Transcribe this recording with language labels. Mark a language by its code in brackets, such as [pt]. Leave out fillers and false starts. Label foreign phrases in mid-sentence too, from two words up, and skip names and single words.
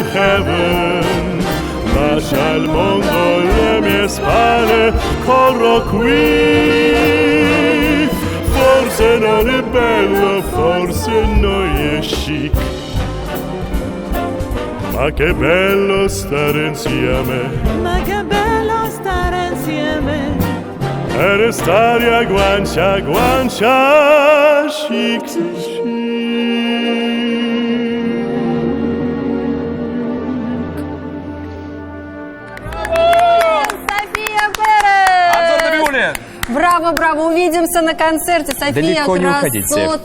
[it] heaven, lascia il mondo alle mie spalle, corro qui. Forse non è bello, forse non è chic, ma che bello stare insieme ma che bello stare insieme. e restare a guancia, [en] chic to chic. [ru] София Перес! Антон Набиуллин! Браво, браво! Увидимся на концерте. София, Далеко не уходите. красота!